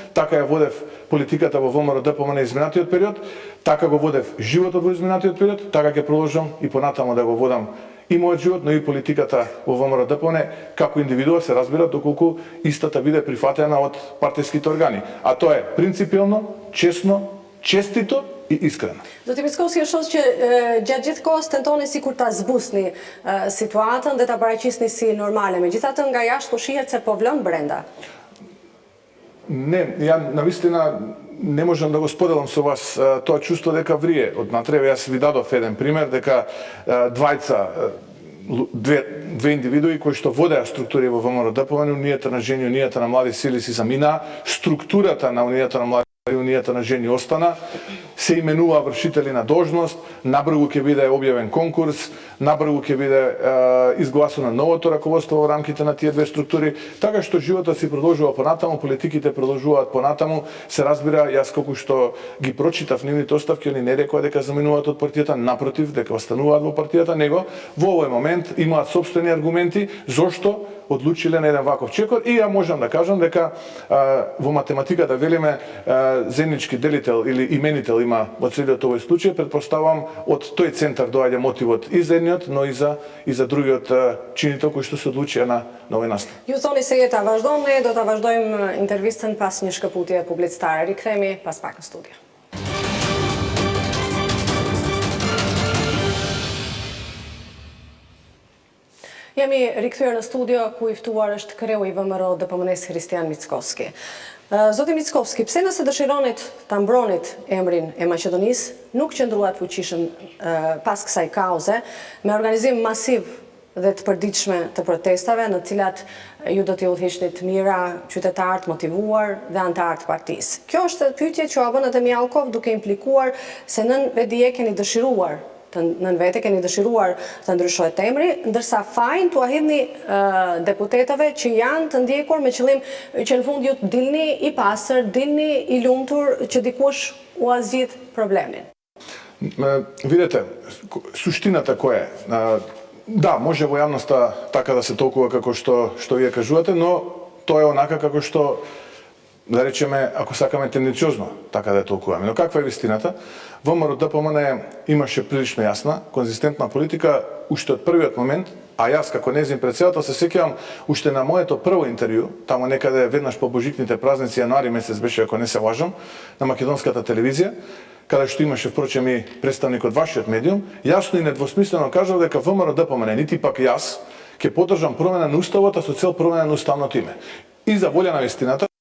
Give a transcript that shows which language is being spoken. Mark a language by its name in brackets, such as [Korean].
[Macedonian] Така ја водев политиката во ВМРО ДПМНЕ изминатиот период, така го водев животот во изминатиот период, така ќе продолжам и понатаму да го водам и мојот живот, но и политиката во ВМРО ДПМНЕ како индивидуа, се разбира, доколку истата биде прифатена од партиските органи. А тоа е принципиелно, честно, честито и искрено. [Albanian] Zoti Mickovski, është që gjatë gjithë kohës tentoni sikur ta zbusni situatën dhe ta paraqisni si normale. Megjithatë nga jashtë po shihet se po vlon brenda. [Macedonian] Не, ја навистина не можам да го споделам со вас тоа чувство дека врие од натре. Јас ви дадов еден пример дека две индивидуи кои што водеа структури во ВМРО ДПМНЕ, Унијата на жени, Унијата на млади сили си заминаа, структурата на Унијата на млади Унијата на жени остана, се именува вршители на должност, набрзо ќе биде објавен конкурс, набрзо ќе биде изгласано новото раководство во рамките на тие две структури, така што животот си продолжува понатаму, политиките продолжуваат понатаму. Се разбира, јас колку што ги прочитав нивните оставки, они не рекоа дека заминуваат од партијата, напротив, дека остануваат во партијата, него во овој момент имаат сопствени аргументи зошто одлучиле на еден ваков чекор. И ја можам да кажам дека во математиката велиме земнички делител или именител има во целиот овој случај. Предпоставам од тој центар доаѓа мотивот и за едниот, но и за другиот чинител кој што се одлучија на овој настан. [Albanian] Ju thoni se jeta vazhdon, ne do ta vazhdojmë intervistën pas një shkëputje publicitare. Rikthehemi pas pak në studio. Jemi rikthyer në studio ku i ftuar është kreu i VMRO DPMNE-s Kristian Mickovski. Zoti Mickovski, pse nëse dëshironit ta mbronit emrin e Maqedonisë, nuk qëndruat fuqishëm pas kësaj kauze me organizim masiv dhe të përditshme të protestave në të cilat ju do t'i udhëhiqnit mira qytetarë të motivuar dhe anëtarë të partisë. Kjo është pyetje që u bën edhe Mjallkov duke implikuar se nën vedije keni dëshiruar të ndryshohet emri, ndërsa fajin t'u hidhni deputetave që janë të ndjekur me qëllim që në fund ju të dilni i pastër, dilni i lumtur që dikush u zgjidh problemin. [Macedonian] Видете, суштината која е? Да, може во јавноста така да се толкува како што вие кажувате, но тоа е онака како што, да речеме, ако сакаме тенденциозно така да ја толкуваме. Но каква е вистината? ВМРО ДПМНЕ имаше прилично јасна, конзистентна политика уште од првиот момент, а јас како нејзин претседател се сеќавам уште на моето прво интервју, таму некаде веднаш по божикните празници, јануари месец беше, ако не се лажам, на македонската телевизија, каде што имаше впрочем и представник од вашиот медиум, јасно и недвосмислено кажав дека ВМРО ДПМНЕ, нити пак јас, ќе поддржам промена на уставот, а со цел промена на уставното име. И за волја на вистината,